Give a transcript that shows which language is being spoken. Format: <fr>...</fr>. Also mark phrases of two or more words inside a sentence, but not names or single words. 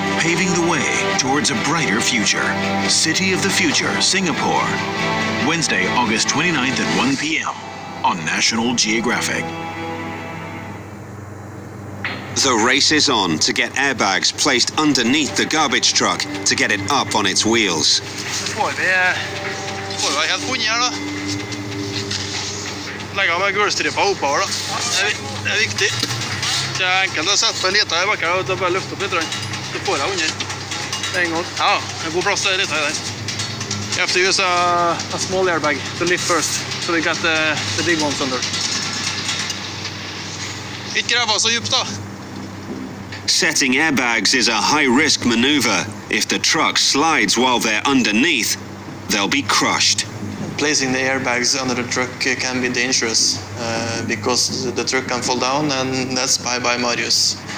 <en>Paving the way towards a brighter future. City of the Future, Singapore. Wednesday, August 29th at 1 p.m. on National Geographic. The race is on to get airbags placed underneath the garbage truck to get it up on its wheels.</en> <no>Får vi være helt bunn her da. Legger av meg gulvstripa oppover da. Det er viktig. Det er enkelt å sette på en liten her bak her og bare løfte opp litt. Så får jeg under. Det er en gang. Ja, en god plass litt her der.</no> <en>You have to use a small airbag to lift first, so we got the big ones under.</en> <no>Ikke grava så djupt da.</no> <en>Setting airbags is a high-risk maneuver. If the truck slides while they're underneath, they'll be crushed. placing the airbags under the truck can be dangerous because the truck can fall down, and that's bye-bye Marius.</en>